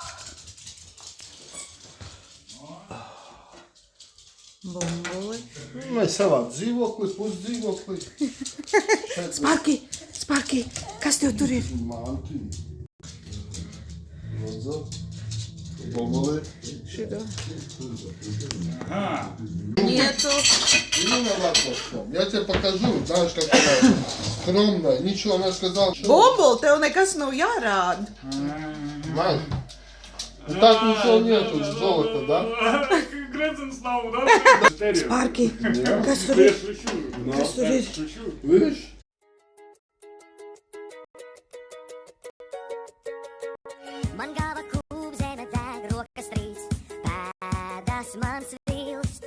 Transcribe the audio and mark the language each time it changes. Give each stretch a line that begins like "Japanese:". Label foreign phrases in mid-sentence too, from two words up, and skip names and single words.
Latvian: Bumbuli! Mēs savā dzīvoklī, pusdzīvoklī. Sparki! Sparki! Kas tev tur ir? Mantiņi. Lūdzu. Bombuli. Šitā.
Russian: Нету. Именно лапочка. Я тебе покажу, знаешь, как она скромная. Ничего, она сказала, что...
Latvian: Bumbul, tev nekas nav jārāda.
Russian: Мать, ну так ничего нету, золота, да?
Latvian: Gredzens nav, da? Sparki! Kas tur ir? Kas tur ir?
Russian: Видишь?
Latvian: Man galva kūp, zeme deg, rokas trīc, pēdas man svilst.